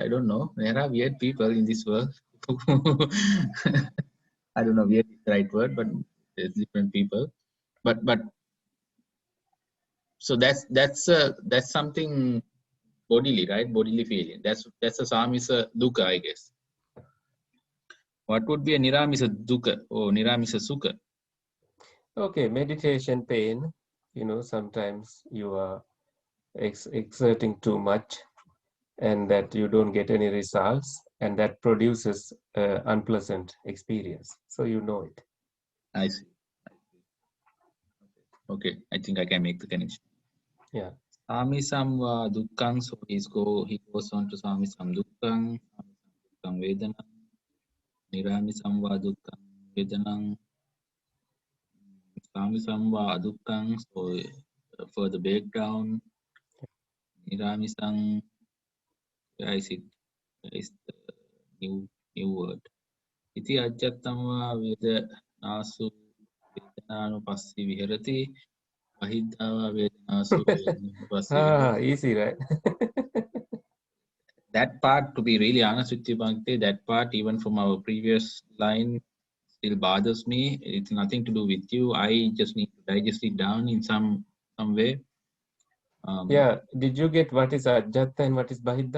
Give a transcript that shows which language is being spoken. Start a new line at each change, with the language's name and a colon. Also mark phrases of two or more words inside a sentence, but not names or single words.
English: I don't know. There are weird people in this world. I don't know, weird is the right word, but there's different people. But so that's something bodily, right? Bodily feeling. That's a
Pali: samisa dukkha,
English: I guess. What would be a
Pali: niramisa dukkha
English: or
Pali: niramisa sukha?
English: Okay, meditation pain. Sometimes you are exerting too much and that you don't get any results, and that produces unpleasant experience. So you know it. I see. Okay, I think I can make the connection. Yeah.
Pali: Samisam dukkang, so he goes on to samisam dukkang, dukkang vedana, niramisam dukkang vedanang, samisam dukkang,
English: so further breakdown, niramisang, where is it? Where is the new word?
Pali: Iti ajjattam vedanasu vedananupassi viharati, bahidava vedanasu vedananupassi viharati.
English: Easy, right? That part, to be really honest with you, Bhakti, that part, even from our previous line, still bothers me. It's nothing to do with you. I just need to digest it down in some way. Yeah. Did you get what is ajjatta and what is bahidda?